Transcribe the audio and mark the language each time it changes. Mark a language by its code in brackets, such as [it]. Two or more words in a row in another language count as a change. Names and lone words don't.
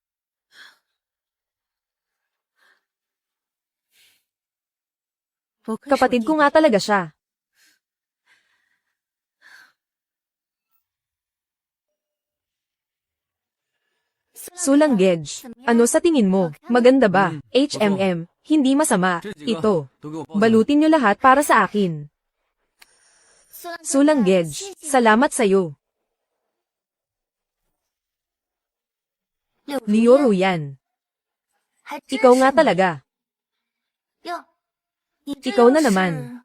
[tl] Kapatid ko nga talaga siya. Sulang Gedge, ano sa tingin mo? Maganda ba? HMM, hindi masama. Ito. [zh] 都给我包起来 [tl] Balutin nyo lahat para sa akin. Sulang Gedge, salamat sa'yo. Liu Ruyan, ikaw nga talaga. Ikaw na naman.